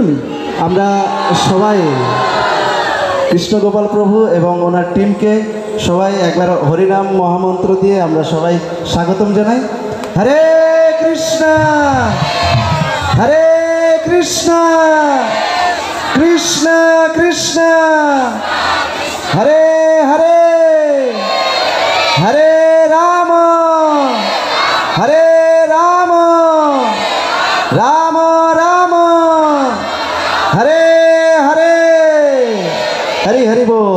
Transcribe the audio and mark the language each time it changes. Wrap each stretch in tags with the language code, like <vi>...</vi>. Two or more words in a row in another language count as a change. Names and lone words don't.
<bn>আমরা সবাই কৃষ্ণ গোপাল প্রভু এবং ওনার টিমকে সবাই একবার হরিনাম মহামন্ত্র দিয়ে আমরা সবাই স্বাগতম জানাই।</bn> <sa>হরে কৃষ্ণ হরে কৃষ্ণ কৃষ্ণ কৃষ্ণ হরে হরে হরে রাম হরে রাম রাম রাম হরে হরে।</sa> <bn>হরি হরি বোল।</bn>